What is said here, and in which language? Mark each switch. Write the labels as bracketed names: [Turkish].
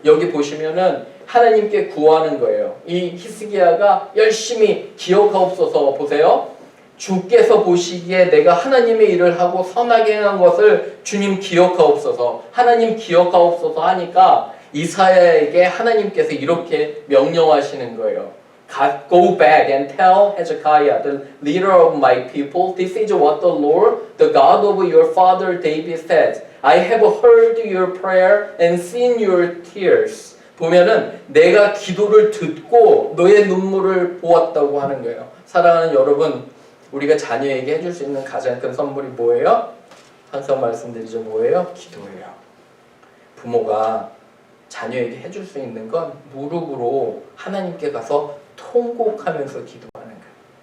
[Korean] 여기 보시면은 하나님께 구하는 거예요. 이 히스기야가 열심히 기억하옵소서. 보세요. 주께서 보시기에 내가 하나님의 일을 하고 선하게 행한 것을 주님 기억하옵소서. 하나님 기억하옵소서 하니까 이사야에게 하나님께서 이렇게 명령하시는 거예요. [English] Go back and tell Hezekiah, the leader of my people, this is what the Lord, the God of your father David says. I have heard your prayer and seen your tears. [Korean] 보면은 내가 기도를 듣고 너의 눈물을 보았다고 하는 거예요. 사랑하는 여러분, 우리가 자녀에게 해줄 수 있는 가장 큰 선물이 뭐예요? 항상 말씀드리죠. 뭐예요? 기도예요. 부모가 자녀에게 해줄 수 있는 건 무릎으로 하나님께 가서 통곡하면서 기도하는 거예요.